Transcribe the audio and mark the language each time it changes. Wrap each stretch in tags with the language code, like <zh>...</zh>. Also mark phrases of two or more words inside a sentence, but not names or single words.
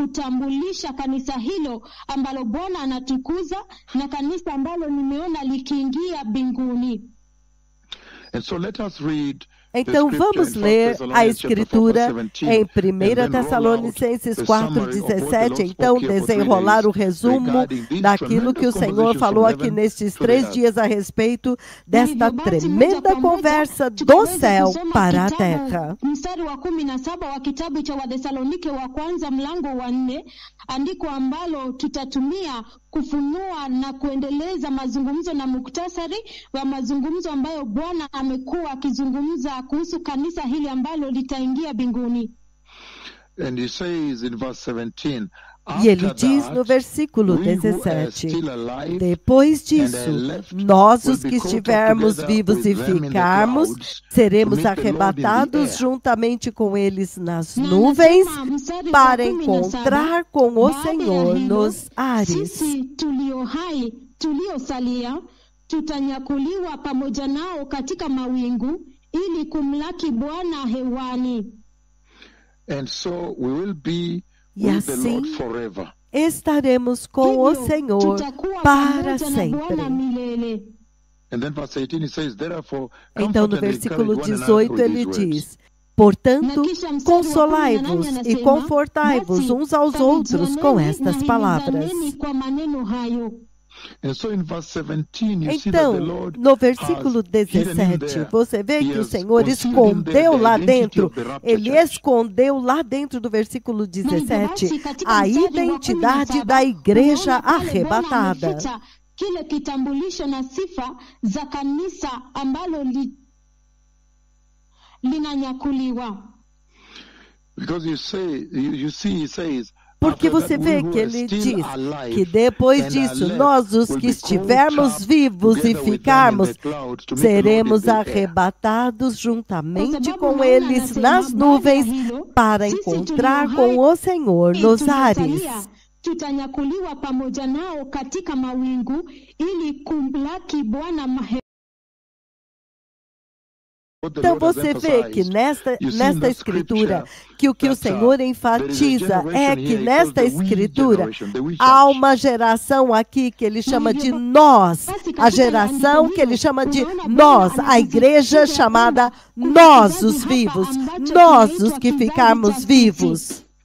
<pt>Então, vamos ler a Escritura em 1 Tessalonicenses 4:17, então desenrolar o resumo daquilo que o Senhor falou aqui nestes 3 dias a respeito desta tremenda conversa do céu para a terra.</pt> <sw>Andiko ambalo tutatumia kufunua na kuendeleza mazungumzo na muktasari wa mazungumzo ambayo Bwana amekuwa akizungumza kuhusu kanisa hili ambalo litaingia mbinguni.</sw> <en>And he says in verse 17,</en> <pt>e ele diz no versículo 17, depois disso, nós os que estivermos vivos e ficarmos, seremos arrebatados juntamente com eles nas nuvens para encontrar com o Senhor nos ares.</pt> <sw>Tuliosalia, tutanyakuliwa pamoja nao katika mawingu ili kumlaki Bwana hewani.</sw> <en>And so we will be</en> <pt>e assim estaremos com o Senhor para sempre. Então, no versículo 18, ele diz, portanto, consolai-vos e confortai-vos uns aos outros com estas palavras. Então, no versículo 17, você vê que o Senhor escondeu lá dentro, ele escondeu lá dentro do versículo 17, a identidade da igreja arrebatada.</pt> <sw>Kile kitambulisho na sifa za kanisa ambalo linanyakuliwa.</sw> <en>Because you see, he says,</en> <pt>porque você vê que ele diz que depois disso, nós os que estivermos vivos e ficarmos, seremos arrebatados juntamente com eles nas nuvens para encontrar com o Senhor nos ares.</pt> <sw>Tutanyakuliwa pamoja nao katika mawingu ili kumlaki Bwana.</sw> <pt>Então você vê que nesta escritura, que o Senhor enfatiza é que nesta escritura há uma geração aqui que ele chama de nós, a geração que ele chama de nós, a igreja chamada nós os vivos, nós os que ficarmos vivos.</pt>